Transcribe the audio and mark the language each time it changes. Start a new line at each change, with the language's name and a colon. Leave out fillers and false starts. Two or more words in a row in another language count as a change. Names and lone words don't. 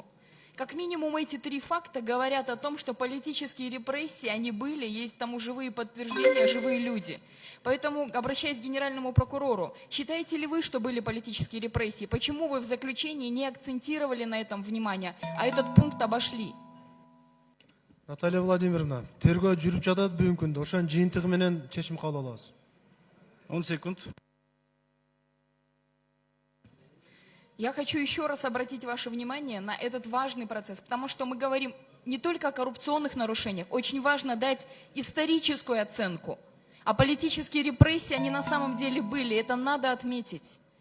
Russian: Как минимум эти три факта говорят о том, что политические репрессии, они были, есть тому живые подтверждения, живые люди. Поэтому, обращаясь к генеральному прокурору, считаете ли вы, что были политические репрессии? Почему вы в заключении не акцентировали на этом внимание, а этот пункт обошли? Наталья Владимировна,
Kyrgyz: тергөө жүрүп жатат бүгүнкү күндө. Ошонун жыйынтыгы менен чечим кабыл алабыз.
Russian: 10 секунд. Я хочу еще раз обратить ваше внимание на этот важный процесс, потому что мы говорим не только о коррупционных нарушениях, очень важно дать историческую оценку. А политические репрессии, они на самом деле были, это надо отметить.